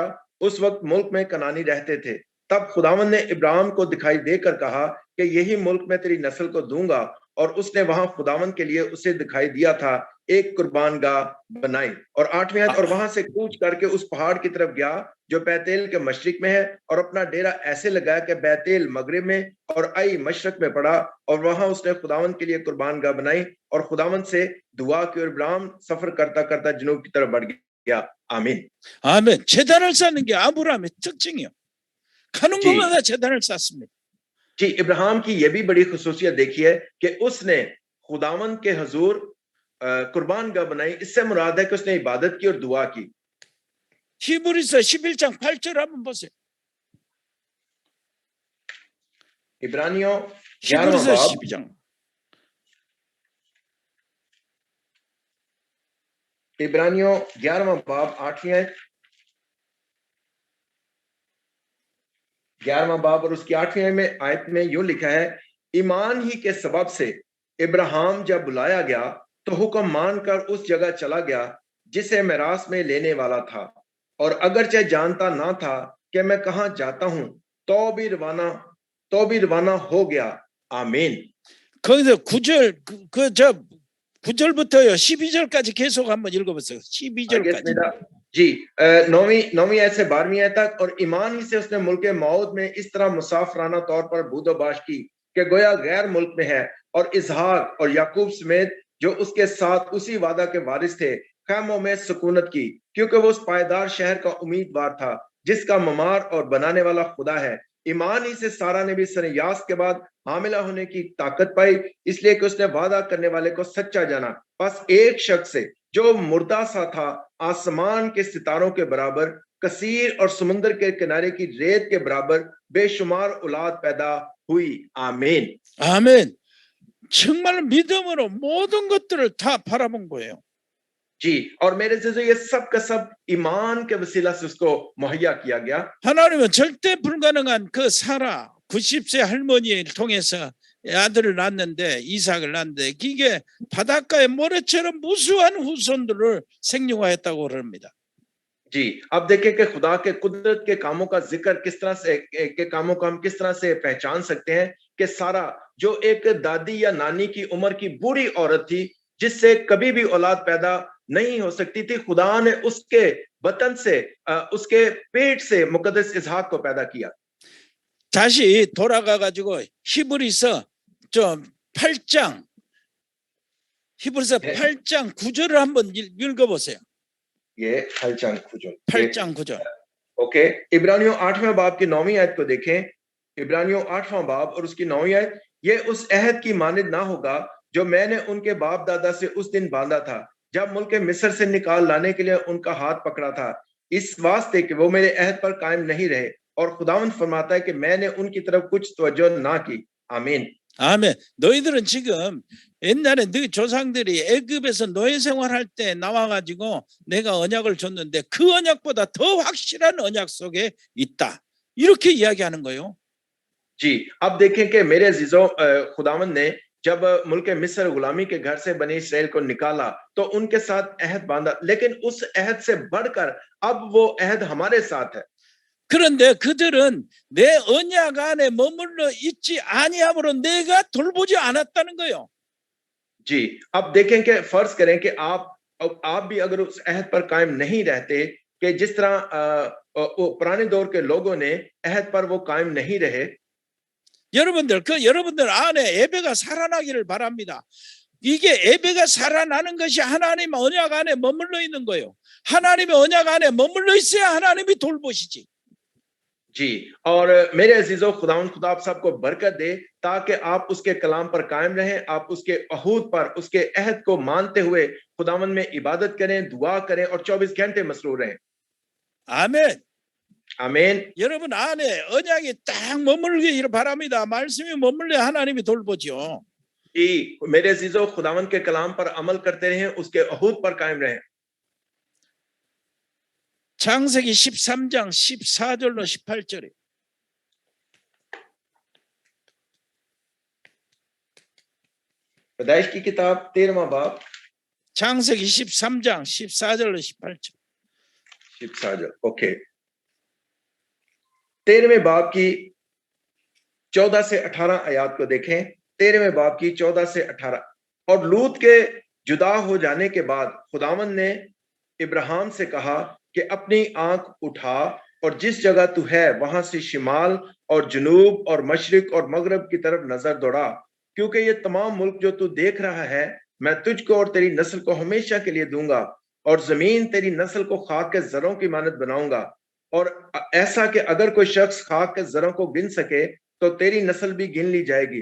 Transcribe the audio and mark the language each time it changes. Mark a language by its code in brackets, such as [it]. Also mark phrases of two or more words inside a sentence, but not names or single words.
[ur] اس وقت ملک میں کنعانی رہتے تھے۔ تب خداوند نے ابراہیم کو دکھائی دے کر کہا کہ یہی ملک میں تیری نسل کو دوں گا، اور اس نے وہاں خداوند کے لیے اسے دکھائی دیا تھا، ایک قربان گاہ بنائی. اور 8ویں آیت، اور وہاں سے کوچ کر کے اس پہاڑ کی طرف گیا جو بیت ایل کے مشرق میں ہے، اور اپنا ڈیرا ایسے لگایا کہ بیت ایل مغرب میں اور عی مشرق میں پڑا، اور وہاں اس نے خداوند کے لیے قربان گاہ بنائی اور خداوند سے دعا کی. اور ابراہیم سفر کرتا کرتا جنوب کی طرف بڑھ گیا. आमीन, [ko] 아멘. 제단을 쌓는 게 아브라함의 특징이요. 가는 곳마다 제단을 쌓습니다. [ur] جی، ابراہیم کی یہ بھی بڑی خصوصیت دیکھی ہے کہ اس نے خداوند کے حضور قربان گاہ بنائی. اس سے مراد ہے کہ اس نے عبادت کی اور دعا کی. [ko] 히브리서 11장 8절 한번 보세요. [ur] इब्रानियों [ko] 히브리서 12장. [ur] عبرانیوں 11واں باب 8ویں آیت، 11واں باب اور اس کی 8ویں آیت میں یوں لکھا ہے، ایمان ہی کے سبب سے ابراہیم جب بلایا گیا تو حکم مان کر اس جگہ چلا گیا جسے میراث میں لینے والا تھا، اور اگرچہ جانتا نہ تھا کہ میں کہاں جاتا ہوں، تو بھی روانہ ہو گیا. आमीन। [ko] 거기서 9절부터요 12절까지 계속 한번 읽어보세요. 12절까지. [ur] جی، 9ویں آیت سے 12ویں آیت تک. اور ایمان ہی سے اس نے ملک موت میں اس طرح مسافرانہ طور پر بودوباش کی کہ گویا غیر ملک میں ہے، اور اسحاق اور یعقوب سمیت جو اس کے ساتھ اسی وعدہ کے وارث تھے خیموں میں سکونت کی، کیونکہ وہ اس پائیدار شہر کا امیدوار تھا جس کا معمار اور بنانے والا خدا ہے. ایمان ہی سے سارہ نے بھی سن یاس کے بعد حاملہ ہونے کی طاقت پائی، اس لیے کہ اس نے وعدہ کرنے والے کو سچا جانا. بس ایک شخص سے جو مردہ سا تھا، آسمان کے ستاروں کے برابر، کثیر اور سمندر کے کنارے کی ریت کے برابر بے شمار اولاد پیدا ہوئی. आमीन, [ko] 아멘. 정말 믿음으로 모든 것들을 다 바라본 거예요. [ur] جی، اور میرے سے یہ سب کا سب ایمان کے وسیلہ سے اس کو مہیا کیا گیا. [ko] 하나님은 절대 불가능한 그 사라 90세 할머니를 통해서 아들을 낳았는데, 이삭을 낳았는데, 이게 바닷가의 모래처럼 무수한 후손들을 생육하였다고 그럽니다. [ur] جی، اب دیکھیے کہ خدا کے قدرت کے کاموں کا ذکر کس طرح سے، کے کاموں کو ہم کس طرح سے پہچان سکتے ہیں کہ سارہ جو ایک دادی یا نانی کی عمر کی بوڑھی عورت تھی، جس سے کبھی بھی اولاد پیدا نہیں ہو سکتی تھی، خدا نے اس کے بطن سے، اس کے پیٹ سے مقدس اسحاق کو پیدا کیا. [ko] 다시 돌아가 가지고 히브리서 8장 9절을 한번 읽어보세요. [ur] ये [ko] 8장 9절. [ur] اوکے، عبرانیوں 8ویں باب کی 9ویں آیت کو دیکھیں. عبرانیوں 8واں باب اور اس کی 9ویں آیت، یہ اس عہد کی مانند نہ ہوگا جو میں نے ان کے باپ دادا سے اس دن باندھا تھا جب ملک مصر سے نکال لانے کے لیے ان کا ہاتھ پکڑا تھا، اس واسطے کہ وہ میرے عہد پر قائم نہیں رہے، اور خداوند فرماتا ہے کہ میں نے ان کی طرف کچھ توجہ نہ کی. आमीन, [ko] 아멘. 너희들은 지금 옛날에 너희 조상들이 애굽에서 노예 생활할 때 나와가지고 내가 언약을 줬는데 그 언약보다 더 확실한 언약 속에 있다, 이렇게 이야기하는 거예요. [ur] جی، اب دیکھیں کہ میرے عزیزوں، خداوند نے جب ملک مصر غلامی کے گھر سے بنی اسرائیل کو نکالا تو ان کے ساتھ عہد باندھا، لیکن اس عہد سے بڑھ کر اب وہ عہد ہمارے ساتھ ہے. [ko] 그런데 그들은 내 언약 안에 머물러 있지 아니함으로 내가 돌보지 않았다는 거예요. [ur] جی، اب دیکھیں کہ فرض کریں کہ آپ بھی اگر اس عہد پر قائم نہیں رہتے، کہ جس طرح پرانے دور کے لوگوں نے عہد پر وہ قائم نہیں رہے. [ko] 여러분들 안에 예배가 살아나기를 바랍니다. 이게 예배가 살아나는 것이 하나님 언약 안에 머물러 있는 거예요. 하나님의 언약 안에 머물러 있어야 하나님이 돌보시지. [ur] جی، اور میرے عزیزوں، خداوند خدا آپ سب کو برکت دے تاکہ آپ اس کے کلام پر قائم رہیں، آپ اس کے عہود پر، اس کے عہد کو مانتے ہوئے خداوند میں عبادت کریں، دعا کریں اور 24 گھنٹے مسرور رہیں. [ko] 아멘. [ur] आमीन। [ko] 여러분 안에 언약이 딱 머물기를 바랍니다. 말씀이 머물려 하나님이 돌보죠. [ur] کہ میرے عزیزوں، خداوند کے کلام پر عمل کرتے رہیں، اس کے عہود پر قائم رہیں. [ko] 창세기 13장 14절로 18절에 [ur] پیدائش کی کتاب 13واں باب, [ko] 창세기 13장 14절로 18절. [ur] 14 اوکے، 13ویں باب کی 14 سے 18 آیات کو دیکھیں. 13ویں باب کی 14 سے 18. اور لوط کے جدا ہو جانے کے بعد خداوند نے ابراہیم سے کہا کہ اپنی آنکھ اٹھا اور جس جگہ تو ہے وہاں سے شمال اور جنوب اور مشرق اور مغرب کی طرف نظر دوڑا، کیونکہ یہ تمام ملک جو تو دیکھ رہا ہے میں تجھ کو اور تیری نسل کو ہمیشہ کے لیے دوں گا، اور زمین تیری نسل کو خاک کے ذروں کی مانند بناؤں گا، اور ایسا کہ اگر کوئی شخص خاک کے ذروں کو گن سکے تو تیری نسل بھی گن لی جائے گی.